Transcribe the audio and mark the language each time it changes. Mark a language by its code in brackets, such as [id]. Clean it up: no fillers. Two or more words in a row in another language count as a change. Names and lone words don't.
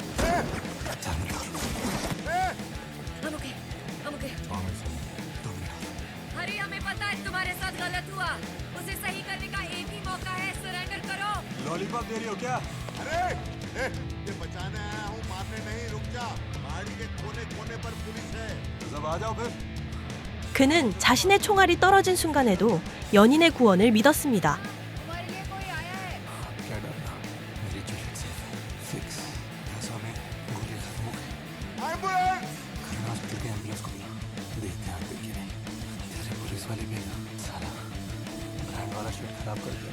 [hi] हम ओके। हरी, हमें पता है तुम्हारे साथ गलत हुआ। उसे सही करने का एक ही मौका है, सरेंडर करो। लॉलीपॉप दे रही हो क्या? अरे ये बचाने आया हूँ, मारने नहीं। रुक जा। गाड़ी के कोने कोने पर पुलिस है। सब आ जाओ फिर। [ko] 그는 자신의 총알이 떨어진 순간에도 연인의 구원을 믿었습니다. [hi] तुम्हारे लिए कोई आया है। क्या डरना? मेरी जुलियट से फिक्स। पैसों में गोली खत्म हो गई। एम्बुलेंस! खन्ना हॉस्पिटल के एम्बुलेंस को बुला। देखते हैं आगे क्या है। तेरे पुलिस वाले भी ना सारा ब्रांड वाला शर्ट खराब कर दिया।